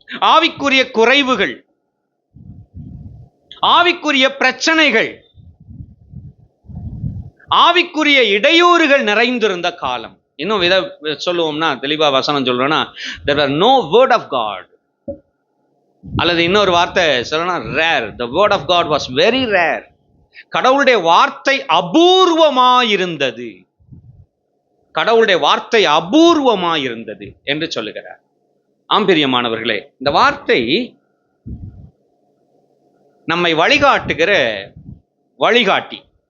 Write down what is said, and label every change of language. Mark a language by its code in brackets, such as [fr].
[ta] ஆவிக்குரிய குறைவுகள், ஆவிக்குரிய பிரச்சனைகள், ஆவிக்குரிய இடையூறுகள் நிறைந்திருந்த காலம். இன்னும் இதை சொல்லுவோம்னா, தெளிவா வசனம் சொல்றோம்னா, [en] there were no word of God. [ta] அல்லது இன்னொரு வார்த்தை சொல்லணும், rare. [en] The word of God was very rare. [ta] கடவுளுடைய வார்த்தை அபூர்வமாயிருந்தது. கடவுளுடைய வார்த்தை அபூர்வமாயிருந்தது என்று சொல்லுகிறார். ஆம்பிரியமானவர்களே, இந்த வார்த்தை நம்மை வழிகாட்டுகிற வழிகாட்டி.